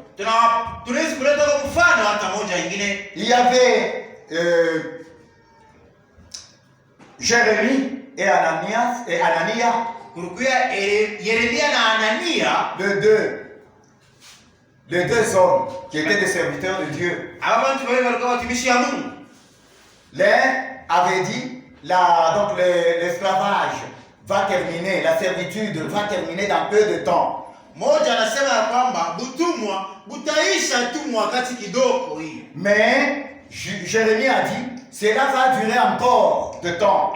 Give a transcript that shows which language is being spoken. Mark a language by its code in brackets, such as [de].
[sw] Tunaweza kuleta kwa mfano hata moja ingine. [fr] Il y avait Jérémie et Anania, [sw] Kulikuwa Yeremia na Anania, [fr] les deux hommes qui étaient des serviteurs de Dieu. [sw] hawa watu wawili walikuwa watumishi wa Mungu. [fr] L'un avait dit, donc l'esclavage va terminer, la servitude va terminer dans peu de temps. [sw] Mmoja anasema ya kwamba butumwa butaisha tu wakati kidogo hii. [fr] Mais Jérémie a dit, cela va durer encore de temps.